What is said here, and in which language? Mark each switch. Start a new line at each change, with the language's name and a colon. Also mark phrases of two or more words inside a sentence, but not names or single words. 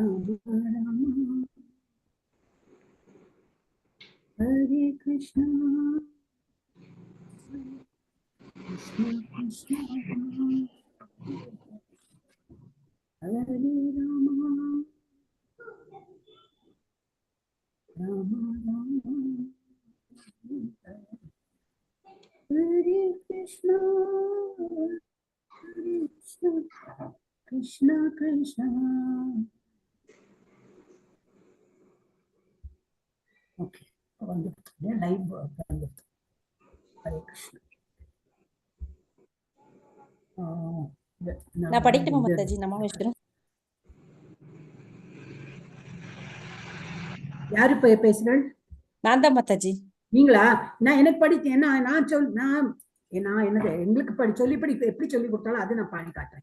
Sanskrit: Hare Krishna, Krishna Krishna, Hare Rama, Rama Rama, Hare Krishna, Hare Krishna, Krishna Krishna.
English: Okay, live Hare Krishna.
Tamil: நான் படிக்கட்டுமா மாதாஜி? நம்ம விஷ்ணு யாரு பேசுறேன்? நான் தான் மாதாஜி. நீங்களா? நான் எனக்கு படிக்க நான் என்னது எங்களுக்கு சொல்லி எப்படி சொல்லி கொடுத்தாலும் அது நான் பாடி காட்டுறேன்.